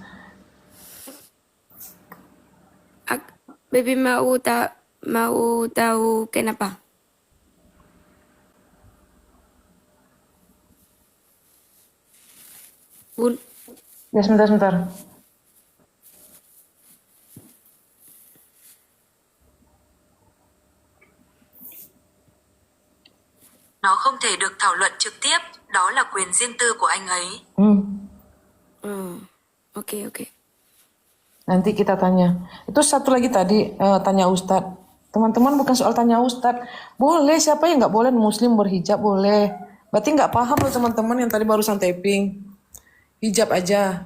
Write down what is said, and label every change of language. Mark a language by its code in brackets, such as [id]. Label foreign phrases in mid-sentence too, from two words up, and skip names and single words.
[id] Baby mau tahu kenapa? Bun, Ya sebentar, sebentar. [vi] Nó không thể được thảo luận trực tiếp, đó là quyền riêng tư của anh ấy. [id] oke. Nanti kita tanya. Itu satu lagi tadi, tanya Ustadz. Teman-teman bukan soal tanya Ustadz. Boleh, siapa yang nggak boleh muslim berhijab boleh. Berarti nggak paham loh teman-teman yang tadi barusan typing. Hijab aja.